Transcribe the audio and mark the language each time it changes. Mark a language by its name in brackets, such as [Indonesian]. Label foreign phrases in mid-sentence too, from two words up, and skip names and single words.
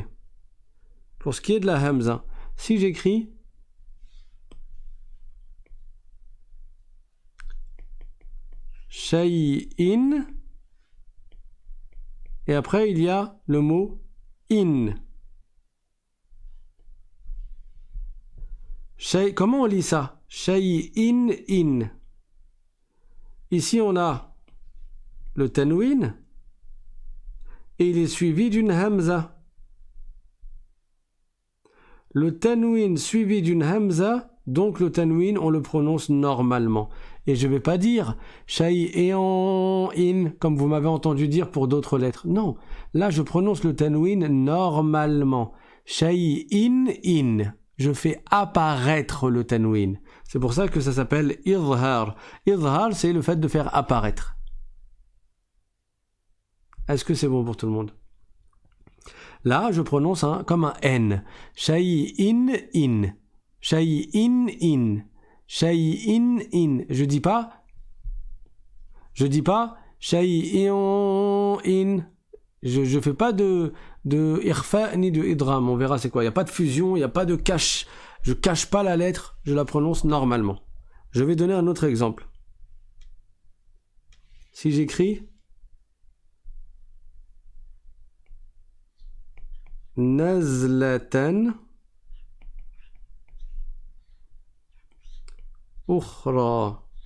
[French] Pour ce qui est de la hamza, si j'écris shay'in, et après il y a le mot in. Comment on lit ça? [Arabic] شيءٍ إن. [French] Ici on a le tanwin et il est suivi d'une hamza. Le tanwin suivi d'une hamza, donc le tanwin on le prononce normalement. Et je ne vais pas dire [Arabic] شيءٍ إن [French] comme vous m'avez entendu dire pour d'autres lettres. Non, là je prononce le tanwin normalement. [Arabic] شيءٍ إن. [French] Je fais apparaître le tanwin. C'est pour ça que ça s'appelle idhar. Idhar, c'est le fait de faire apparaître. Est-ce que c'est bon pour tout le monde? Là, je prononce comme un N. [Arabic] شيءٍ إن. شيءٍ إن. شيءٍ إن. [French] Je dis pas [Arabic] شيءٍ إن. [French] Je fais pas de irfa ni de idram. On verra c'est quoi. Il n'y a pas de fusion, il n'y a pas de cache. Je cache pas la lettre, je la prononce normalement. Je vais donner un autre exemple. Si j'écris [Arabic] نزلةً أخرى.